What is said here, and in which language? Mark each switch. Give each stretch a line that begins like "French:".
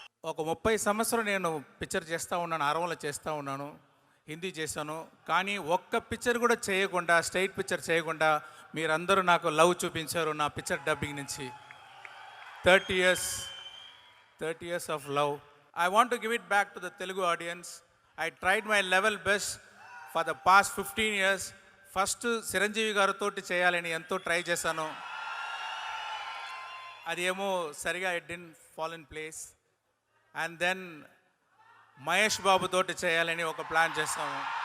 Telugu: ఒక 30 సంవత్సరం నేను పిక్చర్ చేస్తూ ఉన్నాను, అరవలో చేస్తూ ఉన్నాను, హిందీ చేశాను. కానీ ఒక్క పిక్చర్ కూడా చేయకుండా, స్ట్రైట్ పిక్చర్ చేయకుండా మీరందరూ నాకు లవ్ చూపించారు నా పిక్చర్ డబ్బింగ్ నుంచి.
English: 30 years of love. I want to give it back to the Telugu audience. I tried my level best for the past 15 years.
Telugu: First Chiranjeevi గారితో చేయాలని ఎంతో ట్రై చేశాను. అది ఏమో సరిగా
English: It didn't fall in place.
Telugu: And then Mahesh Babu తోటి చేయాలని ఒక ప్లాన్ చేస్తాము.